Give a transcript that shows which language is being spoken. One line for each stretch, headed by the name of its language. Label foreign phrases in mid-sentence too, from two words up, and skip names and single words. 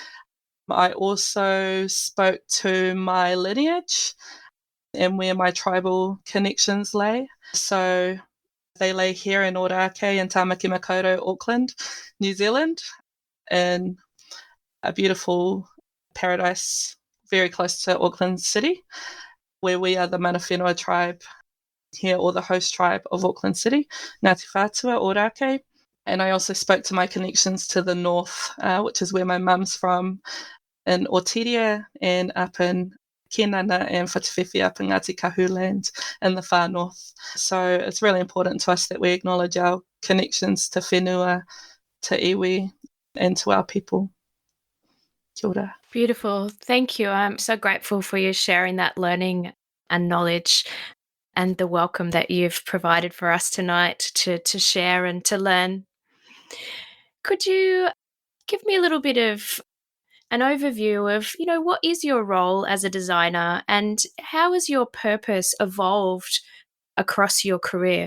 English: I also spoke to my lineage and where my tribal connections lay. So they lay here in Ōrākei in Tāmaki Makaurau, Auckland, New Zealand, in a beautiful paradise very close to Auckland City, where we are the
Māori: mana whenua
English: tribe here, or the host tribe of Auckland City, Ngāti Whātua, Ōrākei. And I also spoke to my connections to the north, which is where my mum's from, in Otiria and up in Kenana and Whatawhiwhi up in Ngāti Kahu land in the far north. So it's really important to us that we acknowledge our connections to whenua, to iwi, and to our people.
Māori: Kia ora.
English: Beautiful. Thank you. I'm so grateful for you sharing that learning and knowledge and the welcome that you've provided for us tonight to share and to learn. Could you give me a little bit of an overview of, what is your role as a designer and how has your purpose evolved across your career?